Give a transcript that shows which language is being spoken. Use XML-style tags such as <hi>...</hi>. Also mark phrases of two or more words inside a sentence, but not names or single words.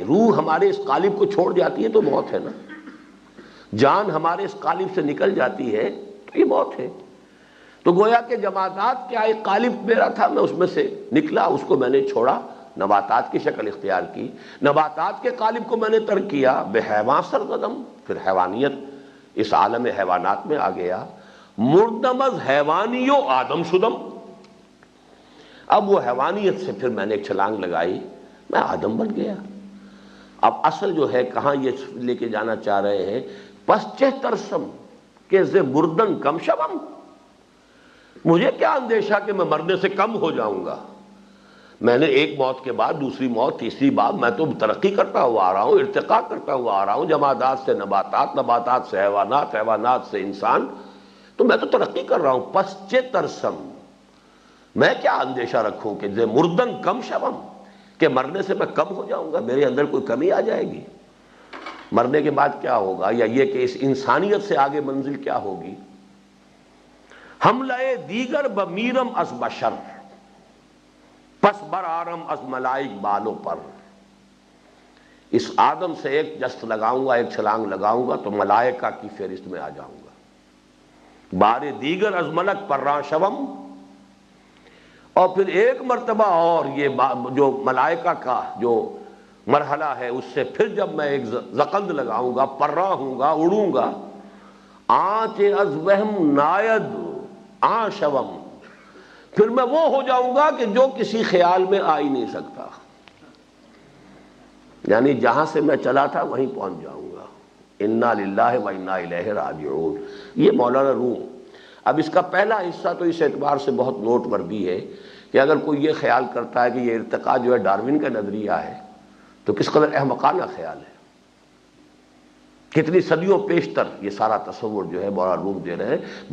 <ur>روح ہمارے اس قالب کو چھوڑ جاتی ہے تو موت ہے نا، جان ہمارے اس قالب سے نکل جاتی ہے تو یہ موت ہے۔ تو گویا کہ جمادات کیا ایک قالب میرا تھا، میں اس میں سے نکلا، اس کو میں نے چھوڑا، نباتات کی شکل اختیار کی، نباتات کے قالب کو میں نے ترک کیا،</ur> <fa>بے حیواں سرگدم،</fa> <ur>پھر حیوانیت اس عالم حیوانات میں آ گیا۔</ur> <fa>مردم از حیوانیو آدم شدم،</fa> <ur>اب وہ حیوانیت سے پھر میں نے ایک چھلانگ لگائی، میں آدم بن گیا۔ اب اصل جو ہے کہاں یہ لے کے جانا چاہ رہے ہیں،</ur> <fa>پس چہ ترسم کہ ز مردن کم شوم،</fa> <ur>مجھے کیا اندیشہ کہ میں مرنے سے کم ہو جاؤں گا، میں نے ایک موت کے بعد دوسری موت، تیسری بار، میں تو ترقی کرتا ہوا آ رہا ہوں، ارتقاء کرتا ہوا آ رہا ہوں، جمادات سے نباتات، نباتات سے حیوانات، حیوانات سے انسان، تو میں تو ترقی کر رہا ہوں۔</ur> <fa>پس چہ ترسم،</fa> <ur>میں کیا اندیشہ رکھوں کہ</ur> <fa>ز مردن کم شوم،</fa> <ur>کہ مرنے سے میں کم ہو جاؤں گا، میرے اندر کوئی کمی آ جائے گی، مرنے کے بعد کیا ہوگا، یا یہ کہ اس انسانیت سے آگے منزل کیا ہوگی۔</ur> <fa>حملہ دیگر بمیرم از بشر، پس برآرم از ملائک بالوں پر،</fa> <ur>اس آدم سے ایک جست لگاؤں گا، ایک چھلانگ لگاؤں گا تو ملائکہ کی فہرست میں آ جاؤں گا۔</ur> <fa>بار دیگر از ملک پراں شوم،</fa> <ur>اور پھر ایک مرتبہ اور یہ جو ملائکہ کا جو مرحلہ ہے اس سے پھر جب میں ایک زقند لگاؤں گا، پراں ہوں گا، اڑوں گا،</ur> <fa>آنچ از وہم ناید آں شوم،</fa> <ur>پھر میں وہ ہو جاؤں گا کہ جو کسی خیال میں آ ہی نہیں سکتا، یعنی جہاں سے میں چلا تھا وہیں پہنچ جاؤں گا۔</ur> <ar>انا للہ و انا الیہ راجعون،</ar> <ur>یہ مولانا روم۔ اب اس کا پہلا حصہ تو اس اعتبار سے بہت</ur> <en>note worthy</en> <ur>ہے کہ اگر کوئی یہ خیال کرتا ہے کہ یہ ارتقاء جو ہے ڈارون کا نظریہ ہے تو کس قدر احمقانہ خیال ہے، کتنی صدیوں پیشتر یہ سارا تصور جو ہے مولانا روم دے رہے ہیں۔</ur>